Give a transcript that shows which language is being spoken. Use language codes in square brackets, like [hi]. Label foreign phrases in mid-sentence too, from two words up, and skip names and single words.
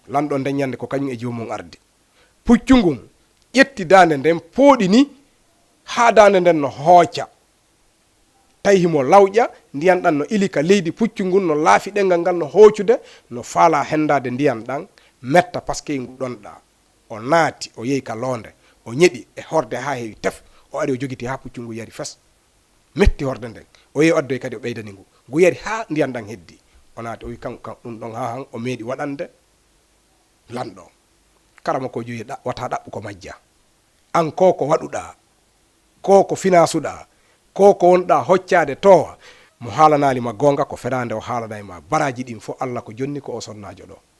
[ff] Lanɗon nden ñande ko kañum e jiwo mum ardi. Puccu ngun ƴetti dande nden pooɗi ni ha dande nden no hooca tawi himo lawƴa ndiyan ɗan no ilika leydi puccu ngun no laafi ɗengal ngal no hoocude no faala hendade ndiyan ɗan metta [fr] par ce que [ff] ɗonɗa o naati o yehi ka loonde o ñeɗi e horde ha heewi tef o ari o jogiti ha puccu ngu yari fes metti horde nden o yehi addoy kadi o ɓeydani ngu yari ha ndiyan ɗan heddi o naati o wi kanko ɗum ɗon ha han o meeɗi waɗande lanɗo karama ko joyi wata ɗaɓɓu ko majja an ko waɗuɗa ko finasuɗa ko wonɗa hoccade towa mo haalanalima gonga ko fenande o haalanayma baraji ɗin fof Allah ko jonni ko o sonnajo ɗo